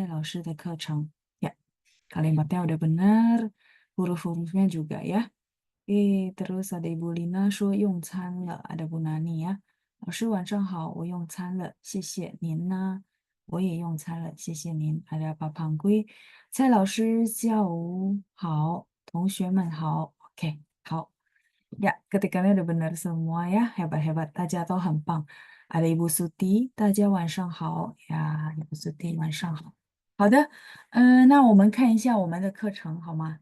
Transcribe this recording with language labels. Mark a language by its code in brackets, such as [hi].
[zh] 再来是伊布丽娜黄老师，班长和同学们，你们好。很高兴能参加蔡老师的课程。 [id] Ya, kalimatnya udah benar, huruf-hurufnya juga ya. Terus ada Ibu Lina [zh] 说用餐了, [id] ada Bu Nani ya. [zh] 老师晚上好，我用餐了，谢谢您呢。我也用餐了，谢谢您。 ada Pak Pangui, 蔡老师下午好，同学们好。 [id] Oke, 好。Ya, ketikanya udah benar semua ya. Hebat-hebat. [zh] 大家都很棒. Ada Ibu Suti, 大家晚上好. Ya, Ibu Suti, 晚上好。好的，那我们看一下我们的课程好吗?